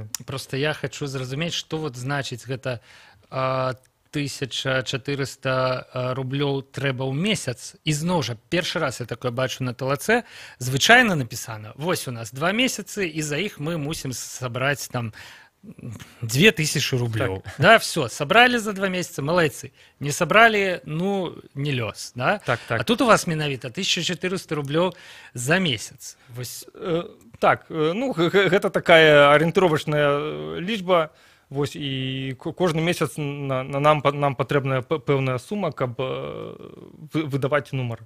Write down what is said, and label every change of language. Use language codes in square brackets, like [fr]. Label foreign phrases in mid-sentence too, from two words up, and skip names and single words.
[be] Просто я хочу зразумець, што вот значыць гэта 1400 рублёў трэба ў месяц. І зноў жа, першы раз я такое бачу на талаце, звычайна напісана, вось у нас 2 месяцы, і за іх мы мусім сабраць там 2000 рублёў. Так. [ru] Да, все, собрали за 2 месяца, молодцы. Не собрали, ну, [be] не лёс, [ru] да? [be] Так. А тут у вас менавіта 1400 рублёў за месяц. Вось. Так, ну, гэта такая арыентировачная лічба. Вось, і кожны месяц нам патрэбная пэўная сума, каб выдаваць нумар.